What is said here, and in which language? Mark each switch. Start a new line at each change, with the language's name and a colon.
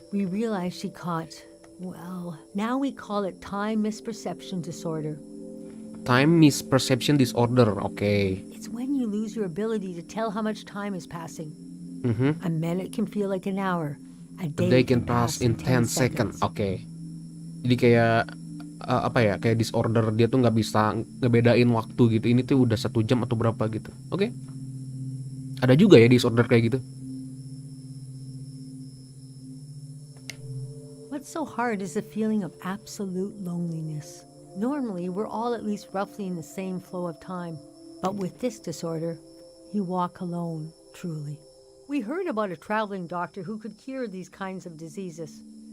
English: We realized she caught, well, now we call it time misperception disorder. Time misperception disorder, okay. It's when you lose your ability to tell how much time is passing. Mm-hmm. A minute can feel like an hour. A day, They can pass in 10 seconds. Oke.
Indonesian: Jadi kayak kayak disorder, dia tuh nggak bisa ngebedain waktu gitu. Ini tuh udah 1 jam atau berapa gitu. Oke. Ada juga ya disorder kayak gitu.
English: What's so hard is the feeling of absolute loneliness. Normally, we're all at least roughly in the same flow of time. But with this disorder, you walk alone, truly. We heard about a traveling doctor who could cure these kinds of diseases.